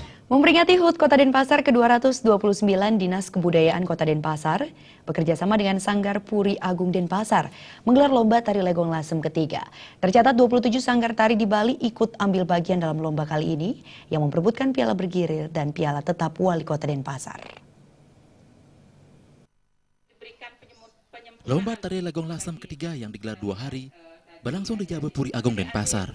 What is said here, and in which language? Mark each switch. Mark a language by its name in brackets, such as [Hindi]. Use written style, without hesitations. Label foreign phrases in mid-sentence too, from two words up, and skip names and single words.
[Indonesian] Memperingati HUT Kota Denpasar ke-229, Dinas Kebudayaan Kota Denpasar bekerjasama dengan Sanggar Puri Agung Denpasar menggelar lomba tari legong lasem ketiga. Tercatat 27 sanggar tari di Bali ikut ambil bagian dalam lomba kali ini yang memperebutkan piala bergilir dan piala tetap Wali Kota Denpasar. Lomba tari legong lasem ketiga yang digelar 2 hari berlangsung di Jabal Puri Agung Denpasar.